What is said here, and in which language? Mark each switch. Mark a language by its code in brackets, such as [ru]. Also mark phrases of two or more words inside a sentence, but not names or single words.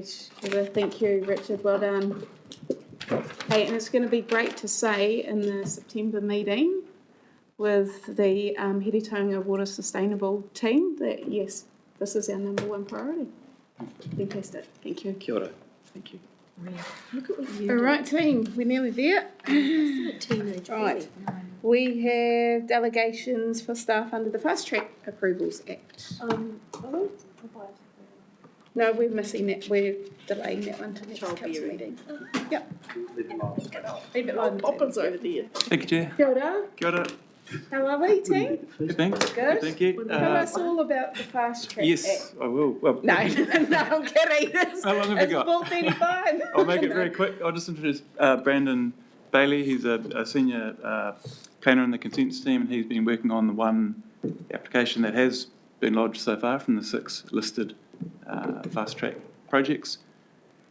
[en] Thank you, Richard, well done. Hey, and it's going to be great to say in the September meeting with the Heritaunga Water Sustainable team that yes, this is our number one priority. Fantastic. Thank you. [mi] Kia ora. [en] Thank you. Look at what you All right, team, we're nearly there. Right. We have delegations for staff under the Fast Track Approvals Act. No, we're missing that. We're delaying that one to the next council meeting. Yep. Leave it live. Poppers over there. Thank you, Chair. [mi] Kia ora. Kia ora. [en] How are we, team? Good, thanks. Good. Thank you. Tell us all about the Fast Track Act. Yes, I will. Well, No, I'm kidding. How long have you got? 4:35. I'll make it very quick. I'll just introduce Brandon Bailey. He's a senior planner in the consents team, and he's been working on the one application that has been lodged so far from the 6 listed fast track projects.